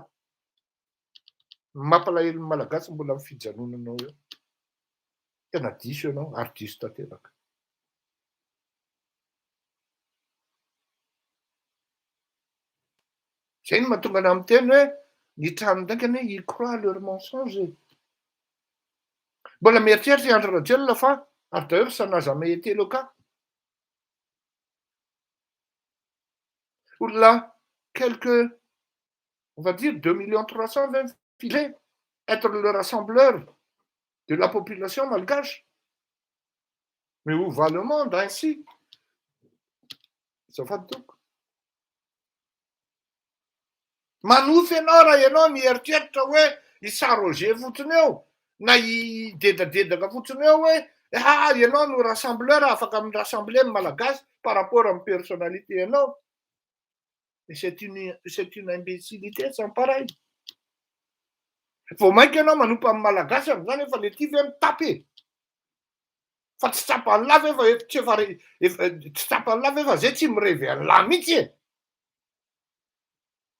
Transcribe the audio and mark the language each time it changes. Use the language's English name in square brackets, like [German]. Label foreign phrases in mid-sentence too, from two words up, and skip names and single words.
[Malagasy] Mampalahelo ny malagasy mbola amin'ny fijanonanao eo. Tena diso ianao ary diso tanteraka. Zay no mahatonga ana amin'ny teny hoe ny trano ndraiky anie [French] ils croient leur mensonge. [Malagasy] Mbola mieritseritsy [French] Andry Rajoelina fa ary d'ailleurs ça n'a jamais été le cas. Olona quelques, on va dire 2 320 000 être le rassembleur de la population malgache. Mais où va le monde ainsi? [Malagasy] Zafadoko. Manofy ianao raha ianao mieritreritra hoe isaroger fotsiny eo na idedadedaka fotsiny eo hoe ianao no rassembleur afaka mirassembler ny malagasy [French] par rapport [Malagasy] amin'ny personnalité ianao. [French] Et c'est une imbécilité sans pareil. [Malagasy] Vao mainka ianao manompo amin'ny malagasy amin'izany efa le tivy mitapy. Fa tsy tsapany lava efa tsy tsapany lava efa zay tsy mirevy an'lahy mihitsy e.